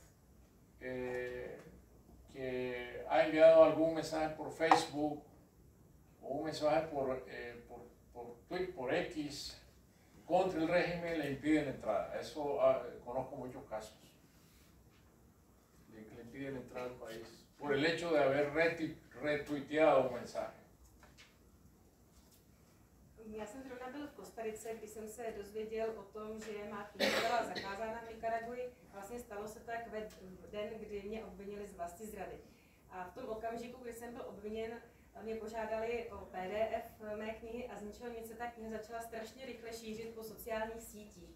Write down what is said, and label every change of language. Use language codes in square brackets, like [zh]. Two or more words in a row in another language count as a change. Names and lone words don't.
[es] que ha enviado algún mensaje por Facebook o un mensaje por Twitter, por X, contra el régimen, le impiden entrada. Eso conozco muchos casos. Le impiden entrar al país por el hecho de haber retuiteado un mensaje. [cs] Já jsem zrovna byl v Kostarice, když jsem se dozvěděl o tom, že má kniha byla zakázána v Nikaraguji. Vlastně stalo se tak ve den, kdy mě obvinili z vlastizrady. A v tom okamžiku, kdy jsem byl obviněn, mě požádali o PDF mé knihy a z ničeho nic se ta kniha začala strašně rychle šířit po sociálních sítích.